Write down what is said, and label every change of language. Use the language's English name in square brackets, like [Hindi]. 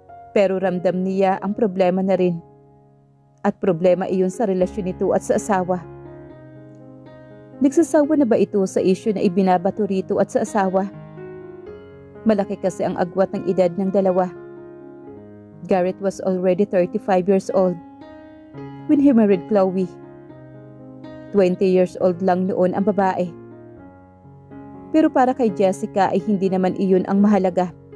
[Filipino] Pero ramdam niya ang problema na rin. At problema iyon sa relasyon nito at sa asawa. Nagsasawa na ba ito sa issue na ibinabato rito at sa asawa? Malaki kasi ang agwat ng edad ng dalawa. [English] Garrett was already 35 years old when he married Chloe. [Filipino] 20 [English] years old [Filipino] lang noon ang babae. Pero para kay Jessica ay hindi naman iyon ang mahalaga.